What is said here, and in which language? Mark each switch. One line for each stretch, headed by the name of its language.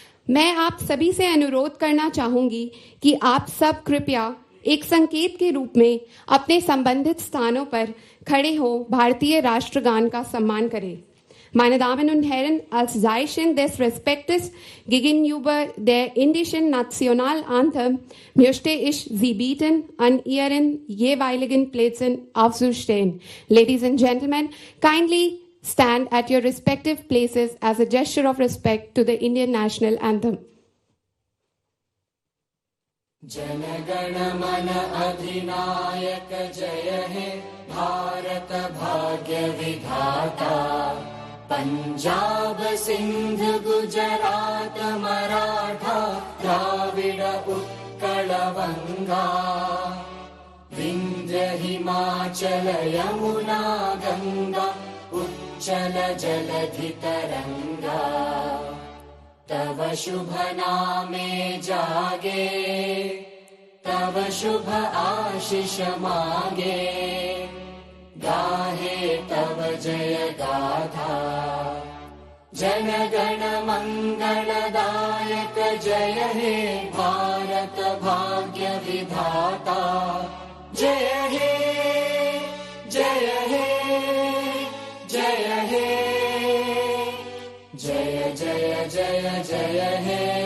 Hindi: मैं आप सभी से अनुरोध करना चाहूंगी कि आप सब कृपया एक संकेत के रूप में अपने संबंधित स्थानों पर खड़े हो भारतीय राष्ट्रगान का सम्मान करें।
German: Meine Damen und Herren, als Zeichen des Respektes gegenüber der indischen Nationalanthem möchte ich Sie bitten, an Ihren jeweiligen Plätzen aufzustehen.
English: Ladies and gentlemen, kindly stand at your respective places as a gesture of respect to the Indian national anthem.
Hindi: Jana Gana मन अधिनायक जय हे भारत भाग्य विधाता। पंजाब सिंध गुजरात मराठा द्राविड़ उत्कल बंगा। विंध्य हिमाचल यमुना गंगा उच्चल जलधि तरंगा। तव शुभ नामे जागे तव शुभ आशीष मागे। गाहे तव जय गाथा जन गण मंगलदायक जय हे भारत भाग्य विधाता। जय हे जय हे जय हे जय जय जय जय हे।